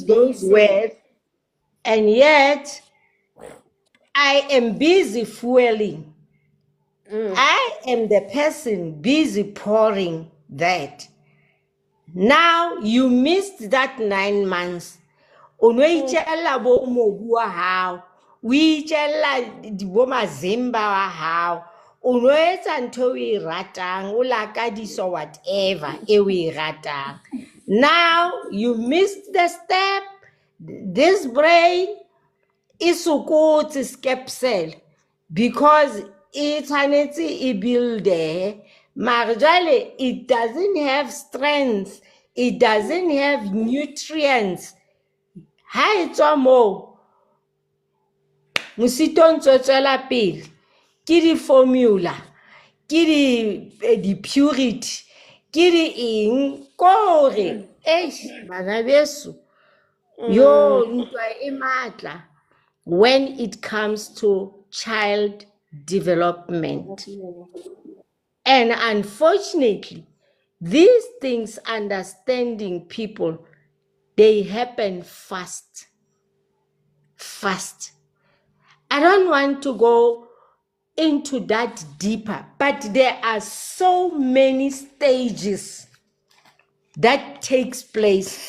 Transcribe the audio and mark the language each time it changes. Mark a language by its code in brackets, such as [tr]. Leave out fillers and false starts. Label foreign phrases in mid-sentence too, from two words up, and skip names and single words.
[en] foundation. words, and yet I am busy fueling. I am the person busy pouring that. Now you missed that 9 months. [st] O no itjella bo mobu wa hao, o itjella bo mazimba wa hao, o no etsa ntho o e ratang, o lakadiso whatever e o e ratang. [en] Now you missed the step. This brain is sokotse skepsel because [st] e tshwanetse e builde, mara jwale [en] it doesn't have strength, it doesn't have nutrients. [st] Ha e tswa moo, mosito o ntse o tswela pele ke di-formula, ke di-purity, ke di-eng, kore bana beso, yo ntwa e matla [en] when it comes to child development. And unfortunately, these things, understanding people, they happen fast. I don't want to go into that deeper, but there are so many stages that takes place.